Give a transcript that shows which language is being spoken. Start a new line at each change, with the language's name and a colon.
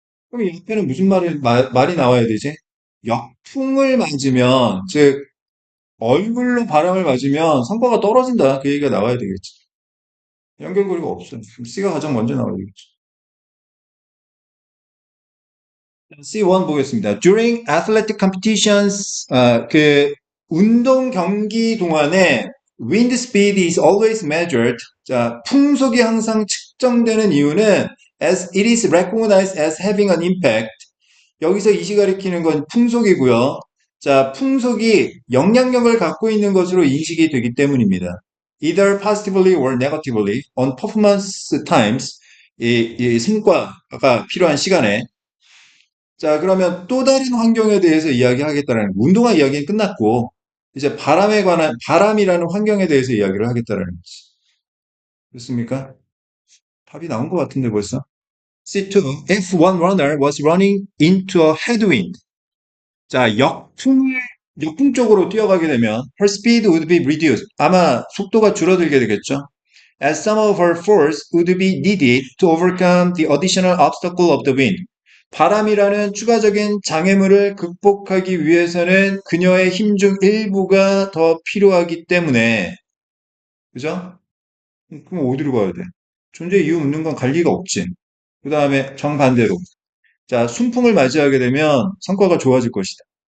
Korean: 그럼 이 앞에는 무슨 말이 나와야 되지? 역풍을 맞으면, 즉, 얼굴로 바람을 맞으면 성과가 떨어진다. 그 얘기가 나와야 되겠지. 연결고리가 없어요. 그럼 C가 가장 먼저 나와야 되겠죠. C1 보겠습니다.
English: During athletic competitions,
Korean: 그 운동 경기 동안에
English: wind speed is always measured.
Korean: 자, 풍속이 항상 측정되는 이유는
English: as it is recognized as having an impact.
Korean: 여기서 이시 가리키는 건 풍속이고요. 자, 풍속이 영향력을 갖고 있는 것으로 인식이 되기 때문입니다.
English: Either positively or negatively on performance times,
Korean: 이 성과가 필요한 시간에. 자, 그러면 또 다른 환경에 대해서 이야기하겠다는, 운동화 이야기는 끝났고, 이제 바람에 관한, 바람이라는 환경에 대해서 이야기를 하겠다는 거지. 그렇습니까? 답이 나온 것 같은데 벌써. C2.
English: If one runner was running into a headwind.
Korean: 자, 역풍 쪽으로 뛰어가게 되면
English: her speed would be reduced.
Korean: 아마 속도가 줄어들게 되겠죠.
English: As some of her force would be needed to overcome the additional obstacle of the wind.
Korean: 바람이라는 추가적인 장애물을 극복하기 위해서는 그녀의 힘 중 일부가 더 필요하기 때문에, 그죠? 그럼 어디로 가야 돼? 존재 이유 묻는 건 갈 리가 없지. 그 다음에 정반대로. 자, 순풍을 맞이하게 되면 성과가 좋아질 것이다.